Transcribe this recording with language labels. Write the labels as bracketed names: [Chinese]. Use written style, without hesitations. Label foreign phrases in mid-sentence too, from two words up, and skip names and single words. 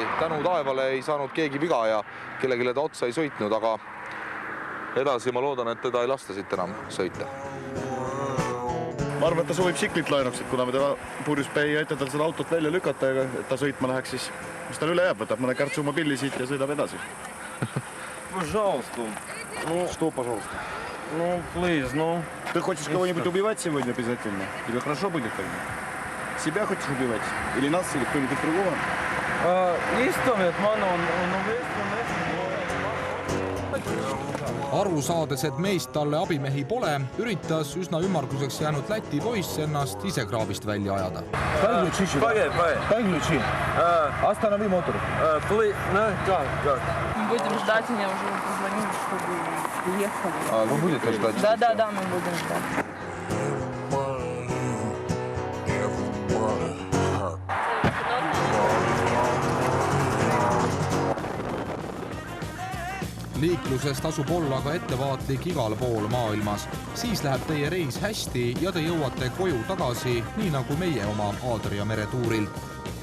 [Estonian] Tänu taevale ei saanud keegi viga ja kellegile ta otsa ei sõitnud, aga edasi ma loodan, et teda ei lasta siit enam sõita. Ma arvan, et ta soovib siklit laenuks, et kuna me tema purjus ei aita tal seda autot välja lükata ja et ta sõitma läheks, siis mis tal üle jääb, võtab mõne kärtsuma pilli siit ja sõidab edasi. [Russian] Пожалуйста. Что, пожалуйста? Ну, please, ну. Ты хочешь кого-нибудь убивать сегодня обязательно? Тебе хорошо будет тогда? Себя хочешь убивать? Или нас, или кто-нибудь другого? [Estonian] Istume, et ma annan Aru saades, et meist talle abimehi pole, üritas üsna ümmarguseks jäänud Läti poiss ennast ise kraavist välja ajada. [Russian] Останови мотор. Будем ждать, мне уже позвонили, чтобы уехали. Вы будете ждать? Да, мы будем ждать. [Estonian] Liikluses tasub olla aga ettevaatlik igal pool maailmas. Siis läheb teie reis hästi ja te jõuate koju tagasi, nii nagu meie oma Adria mere tuuril.